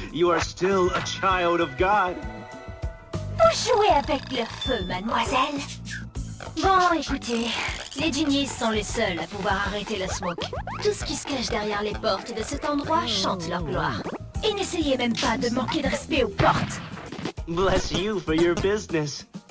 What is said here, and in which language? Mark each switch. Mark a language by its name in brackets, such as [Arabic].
[English] You are still a child of God. [French] Vous jouez avec le feu, mademoiselle? Bon, écoutez, les genies sont les seuls à pouvoir arrêter la smoke. Tout ce qui se cache derrière les portes de cet endroit chante leur gloire. Et n'essayez même pas de manquer de respect aux portes. [English] Bless you for your business.